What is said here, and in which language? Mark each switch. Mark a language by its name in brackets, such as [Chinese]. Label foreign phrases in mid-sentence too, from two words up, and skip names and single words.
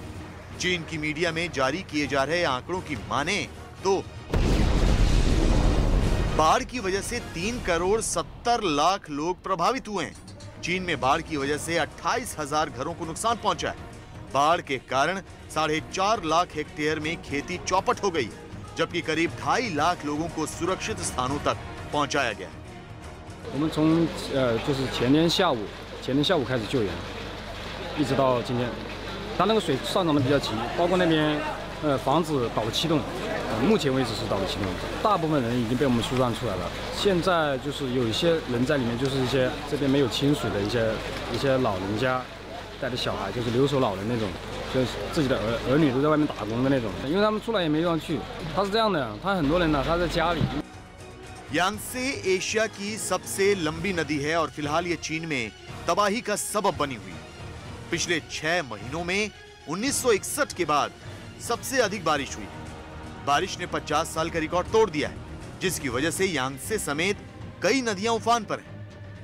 [Hindi] चीन की मीडिया में जारी किए जा रहे आंकड़ों की माने तो बाढ़ की वजह से 3 करोड़ 70 लाख लोग प्रभावित हुए हैं। चीन में बाढ़ की वजह से 28,000 घरों को नुकसान पहुंचा है। बाढ़ के कारण 4.5 लाख हेक्टेयर में खेती चौपट हो गई, जबकि करीब 2.5 लाख लोगों को सुरक्षित स्थानों तक पहुंचाया गया। [Chinese] 我们从就是前天下午开始救援，一直到今天，它那个水上涨的比较急，包括那边房子导气动，目前为止是导气动，大部分人已经被我们疏散出来了。现在就是有一些人在里面，就是一些这边没有清水的一些老人家带着小孩，就是留守老人那种，就是自己的儿女都在外面打工的那种，因为他们出来也没地方去。他是这样的，他很多人呢，他在家里。 [Hindi] यांगसे एशिया की सबसे लंबी नदी है और फिलहाल ये चीन में तबाही का सबब बनी हुई है। पिछले 6 महीनों में 1961 के बाद सबसे अधिक बारिश हुई। बारिश ने 50 साल का रिकॉर्ड तोड़ दिया है, जिसकी वजह से यांगसे समेत कई नदियां उफान पर हैं।